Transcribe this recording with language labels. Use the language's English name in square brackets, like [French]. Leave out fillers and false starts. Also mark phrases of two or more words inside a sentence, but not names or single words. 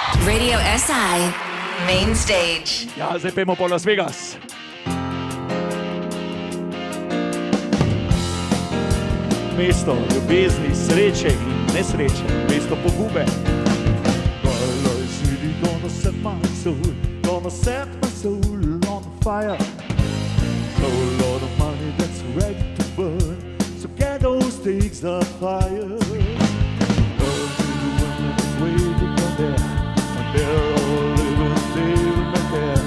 [English] Radio SI, main stage. [Slovenian] Ja, zdaj pojmo po Las Vegas. Mesto ljubezni, sreče in nesreče, mesto pogube. [English] Gonna set my soul on fire. A lot of money that's ready to burn, so get those stakes up higher. Waiting on there, and they're all living there.